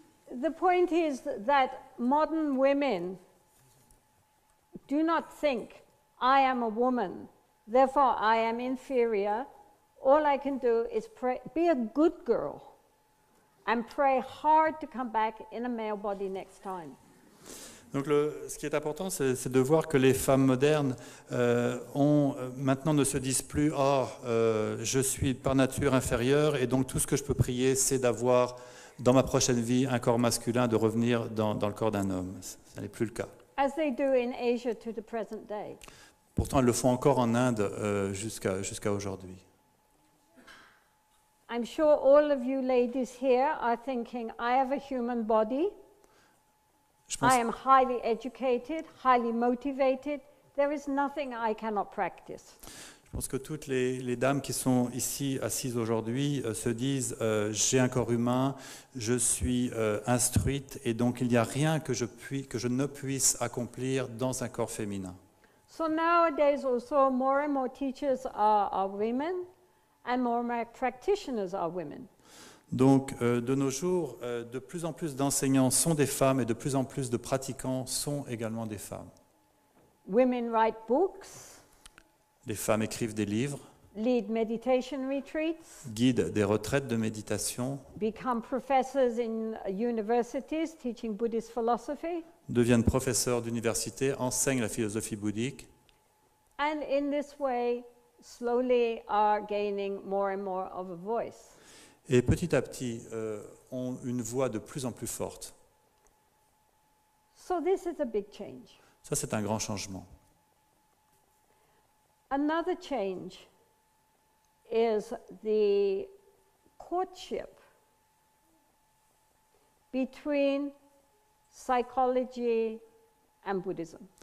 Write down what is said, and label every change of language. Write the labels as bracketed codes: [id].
[en] The point is that modern women do not think, I am a woman, therefore I am inferior. All I can do is pray, be a good girl and pray hard to come back in a male body next time. [fr] Donc ce qui est important, c'est de voir que les femmes modernes maintenant ne se disent plus « Ah, je suis par nature inférieure et donc tout ce que je peux prier, c'est d'avoir dans ma prochaine vie un corps masculin, de revenir dans le corps d'un homme. » Ce n'est plus le cas. [en] As they do in Asia to the present day. [fr] Pourtant, elles le font encore en Inde jusqu'à aujourd'hui. [en] I'm sure all of you ladies here are thinking, I have a human body. [fr] Je pense, [en] I am highly educated, highly motivated. There is nothing I cannot practice. [fr] je pense que toutes les dames qui sont ici assises aujourd'hui se disent j'ai un corps humain, je suis instruite et donc il n'y a rien que je ne puisse accomplir dans un corps féminin. [en] So nowadays also more and more teachers are women and more practitioners are women. [fr] Donc, de nos jours, de plus en plus d'enseignants sont des femmes et de plus en plus de pratiquants sont également des femmes. [en] Women write books, [fr] Les femmes écrivent des livres, [en] lead meditation retreats, [fr] guident des retraites de méditation, [en] become professors in universities teaching Buddhist philosophy. [fr] deviennent professeurs d'université, enseignent la philosophie bouddhique [en] And in this way, slowly are gaining more and more of a voice. [fr] et petit à petit ont une voix de plus en plus forte. [en] So this is a big change. [fr] Ça, c'est un grand changement. [en] Another change is the courtship between psychology and Buddhism.